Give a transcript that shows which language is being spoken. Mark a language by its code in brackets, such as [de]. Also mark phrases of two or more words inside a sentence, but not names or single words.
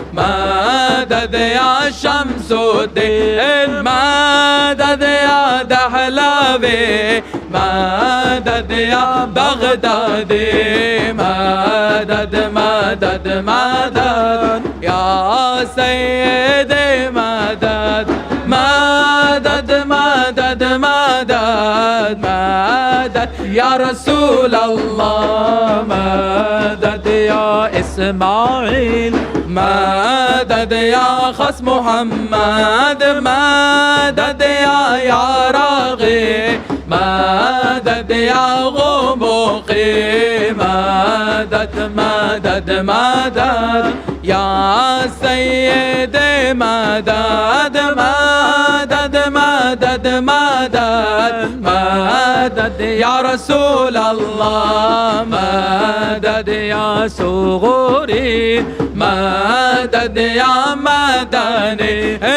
[ar] مدد يا شمس الدين مدد يا دحلاوي مدد يا بغدادي مدد مدد مدد يا سيدي مدد مدد مدد مدد مدد يا رسول الله مدد يا إسماعيل مدد يا خص محمد مدد يا راغي مدد يا غبوقي مدد مدد مدد يا سيدي مدد مدد مدد مدد مدد يا رسول الله مدد يا صغوري مدد يا مدني